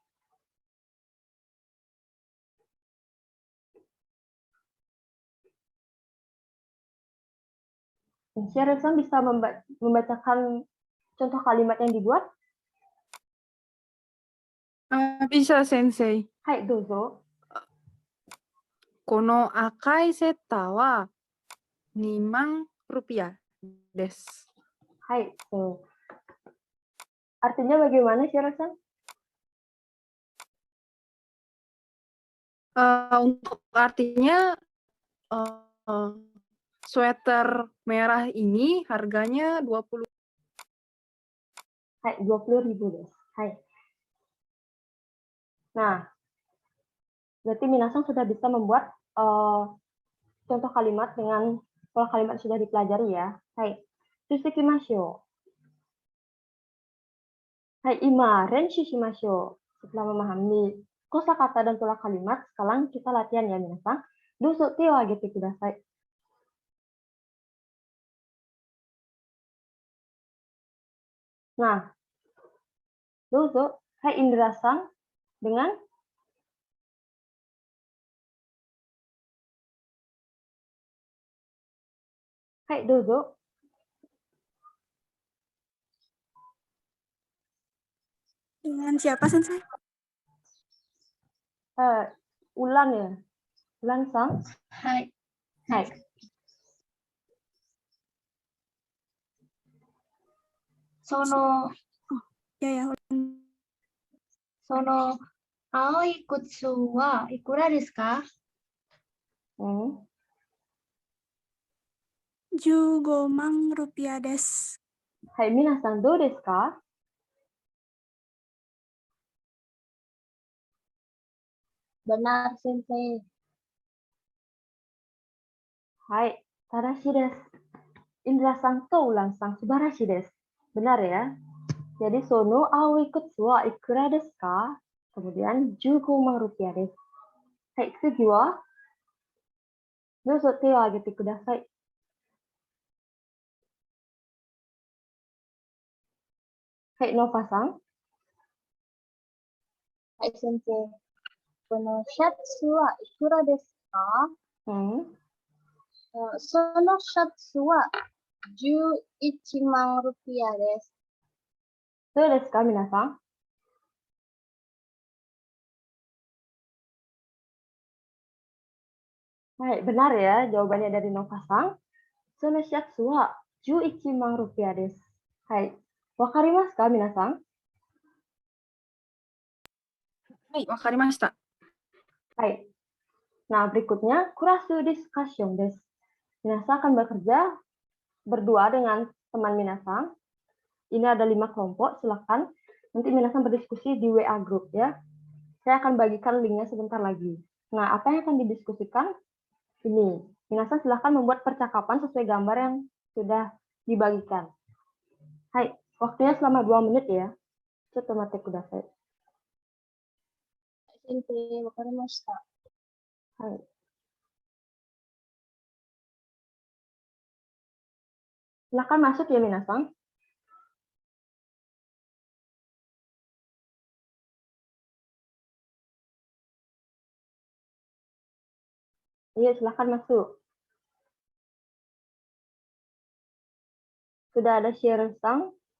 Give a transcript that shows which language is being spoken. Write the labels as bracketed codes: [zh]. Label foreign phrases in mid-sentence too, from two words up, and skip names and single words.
[id] Syara Sang bisa membacakan contoh kalimat yang dibuat? Bisa, Sensei. [ja] はい、どうぞ. この赤いセッターは2万rupiahです。はい、そう. [id] Artinya bagaimana, Syara Sang? Untuk artinya sweater merah ini harganya 20. [ja] はい、20.000です。はい. [id] Nah, berarti Minasang sudah bisa membuat contoh kalimat dengan pola kalimat sudah dipelajari ya. [ja] はい、続きましょう。はい, 今練習しましょう. [id] Setelah memahami kosakata dan pola kalimat, sekarang kita latihan ya Minasang. [ja] どうぞ手を上げてください. Nah, どうぞ. Hai, [id] Indra-san dengan [ja] はい、どうぞ. [id] Dengan siapa, Sensei? Ulan ya. Ulan-san. [ja] Hai. Hai. Sono, [id] Ya, [ja] sono, 青い靴はいくらですか? 15万ルピアです. Hai, 皆さん、どうですか? [id] Benar, Sensei. [ja] はい、正しいです. インドラさんとウランさん、素晴らしいです. [id] Benar ya? Jadi [ja] その青い靴はいくらですか? Kemudian 15万ルピアです。はい、次は? どうぞ手を上げてください. Hai, Nova-san. Hai, Sensei. このシャツはいくらですか？そのシャツは11万ルピアです。どうですか、皆さん? [id] Hai, benar ya jawabannya dari Nova-san. [ja] そのシャツは11万ルピアです. はい、わかりますか、皆さん? はい、わかりました. Hai. [id] Nah, berikutnya [ja] クラスディスカッションです. [id] Minasan akan bekerja berdua dengan teman Minasan. Ini ada 5 kelompok, silakan. Nanti Minasan berdiskusi di WA group ya. Saya akan bagikan linknya sebentar lagi. Nah, apa yang akan didiskusikan? Ini. Minasan silahkan membuat percakapan sesuai gambar yang sudah dibagikan. Hai, waktunya selama 2 menit ya. [ja] ちょっと待ってください. 先生、わかりました。 [id] はい。Silahkan masuk ya, Minasan. Iya, silahkan masuk. Sudah ada share sang.